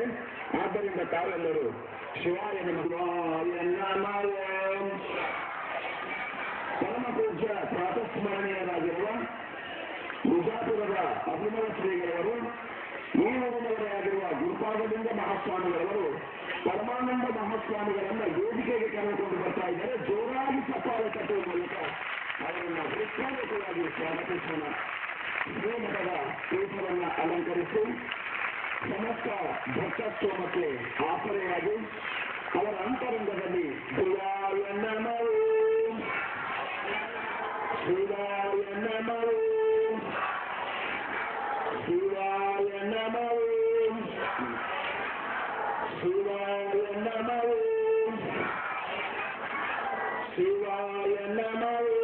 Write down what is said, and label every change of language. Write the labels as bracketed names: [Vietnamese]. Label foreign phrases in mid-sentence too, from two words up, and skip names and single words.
[Kannada] ಆದ್ದರಿಂದ ತಾವೆಲ್ಲರೂ [Sanskrit] ಶಿವಾಯ ನಮಃ [Kannada] ಪರಮ ಪೂಜ್ಯ ಪ್ರಾತಸ್ಮರಣೀಯರಾಗಿರುವ ವಿಜಾಪುರದ ಅಭಿನವ ಶ್ರೀಗಳವರು, ಈ ಊರಿನವರಾಗಿರುವ ಗುರುಪಾದಲಿಂಗ ಮಹಾಸ್ವಾಮಿಗಳವರು ಪರಮಾನಂದ ಮಹಾಸ್ವಾಮಿಗಳನ್ನ ವೇದಿಕೆಗೆ ಕರೆದುಕೊಂಡು ಬರ್ತಾ ಇದ್ದಾರೆ. ಜೋರಾಗಿ ಚಪ್ಪಾಳೆ ಕಟ್ಟುವ ಮೂಲಕ ಅವರನ್ನು ಹೃತ್ಪೂರ್ವಕವಾಗಿ ಸ್ವಾಗತಿಸೋಣ. ಶ್ರೀಮಠದ ಪೀಠವನ್ನು ಅಲಂಕರಿಸಿ ಸಮಸ್ತ ಭಕ್ತಸ್ತೋಮಕ್ಕೆ ಆಸರೆಯಾಗಿ ಅವರ ಅಂತರಂಗದಲ್ಲಿ [Sanskrit] ಶಿವಾಯ ನಮಃ ಶಿವಾಯ ನಮಃ ಶಿವಾಯ ನಮಃ ಶಿವಾಯ ನಮಃ ಶಿವಾಯ ನಮಃ